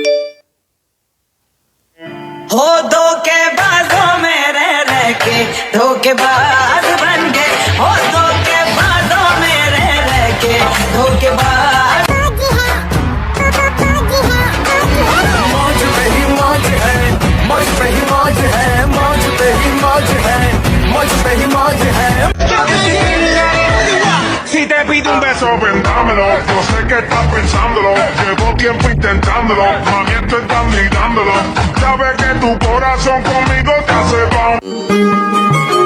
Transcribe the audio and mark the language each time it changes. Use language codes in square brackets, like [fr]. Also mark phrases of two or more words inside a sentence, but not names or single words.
[hi] हो धोखेबाजों में रह के धोखेबाज बन गए हो धोखेबाजों में रह के धोखेबाज मौज पे ही मौज है मौज पे ही मौज है मौज पे ही मौज है मौज पे ही मौज है [es] Si te pido un beso, ven dámelo. Yo sé que estás pensándolo. Llevo tiempo intentándolo. Mami, estoy dando y dándolo. Sabes que tu corazón conmigo te hace boom.